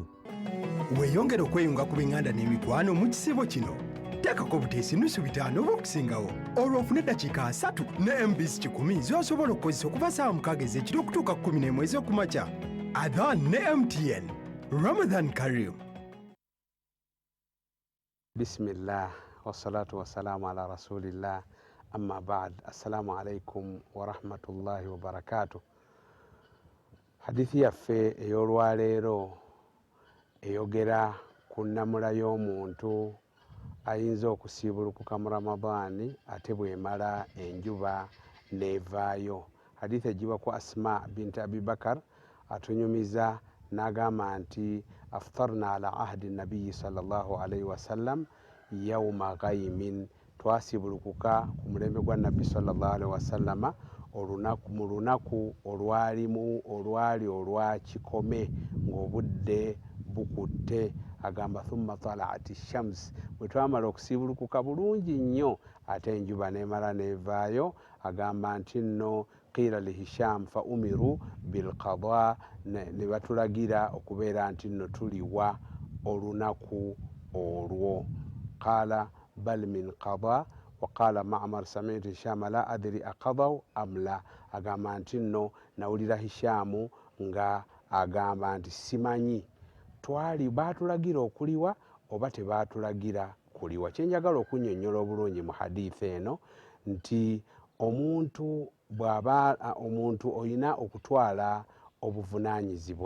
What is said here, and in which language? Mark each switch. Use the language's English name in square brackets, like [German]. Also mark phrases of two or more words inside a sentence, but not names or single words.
[Ganda] Weeyongera okweyunga ku binganda n'emikwano mu kisibo kino. Teekako buteesi nusu 5 oba okusingawo. Olwo ofune eddakiika 3 ne MBs 10 z'osobola okukozesa okuva ssaawa 6 ez'ekiro okutuuka ku 11 ez'okumakya. Adhan ne MTN. [Arabic] رمضان كريم. بسم الله والصلاة والسلام على رسول الله أما بعد. السلام عليكم ورحمة الله وبركاته. [Ganda] Hadithi yaffe ey'olwaleero eyogera ku nnamula y'omuntu ayinza okusiibulukuka mu Ramadaani ate bw'emala enjuba n'evaayo. Hadithi egiba ku Asma binti Abi Bakar atunyumiza n'agamba nti [Arabic] أفطرنا على عهد النبي صلى الله عليه وسلم يوم غيم, [Ganda] twasiibulukuka ku mulembe gwa nabbi [Arabic] صلى الله عليه وسلم [Ganda] mu lunaku olwali olwa kikome ng'obudde bukutte. Agamba [Arabic] ثم طلعت الشمس, [Ganda] bwe twamala okusiibulukuka bulungi nnyo ate enjuba n'emala n'evaayo. Agamba nti nno [Arabic] قيل لهشام فأمروا بالقضاء, [Ganda] ne batulagira okubeera nti nno tuliwa olunaku olwo. [Arabic] قال بد من قضاء وقال معمر سمعت هشام لا أدري أقضوا أم لا. [Ganda] Agamba nti nno nawulira Hishamu nga agamba nti simanyi baatulagira okuliwa oba tebaatulagira kuliwa. Kyenjagala okunnyonnyola obulungi mu hadithi eno nti omuntu olina okutwala obuvunaanyizibwa.